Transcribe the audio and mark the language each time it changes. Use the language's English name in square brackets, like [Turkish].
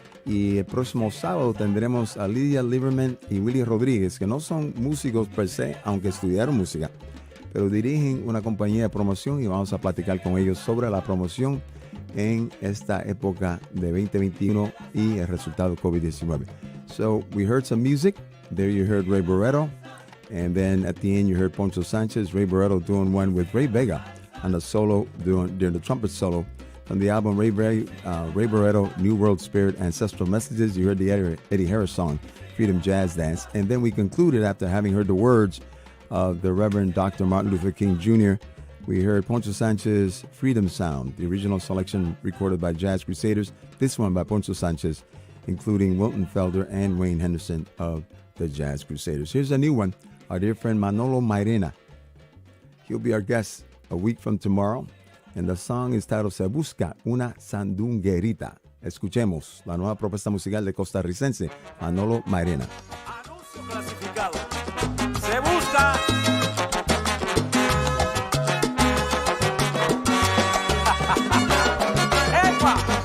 [Spanish] Y el próximo sábado tendremos a Lidia Lieberman y Willy Rodríguez, que no son músicos per se, aunque estudiaron música, pero dirigen una compañía de promoción y vamos a platicar con ellos sobre la promoción en esta época de 2021 y el resultado COVID-19. [English] So we heard some music. There you heard Ray Barretto. And then at the end you heard Poncho Sanchez, Ray Barretto doing one with Ray Vega on the solo, during the trumpet solo from the album Ray Barretto, New World Spirit, Ancestral Messages. You heard the Eddie Harris song, Freedom Jazz Dance. And then we concluded after having heard the words of the Reverend Dr. Martin Luther King Jr., we heard Poncho Sanchez, Freedom Sound, the original selection recorded by Jazz Crusaders, this one by Poncho Sanchez, including Wilton Felder and Wayne Henderson of the Jazz Crusaders. Here's a new one, our dear friend Manolo Mairena. He'll be our guest a week from tomorrow, and the song is titled Se Busca una Sandunguerita. [Spanish] Escuchemos la nueva propuesta musical de costarricense Manolo Mairena. Anuncio clasificado. Se busca. ¡Epa!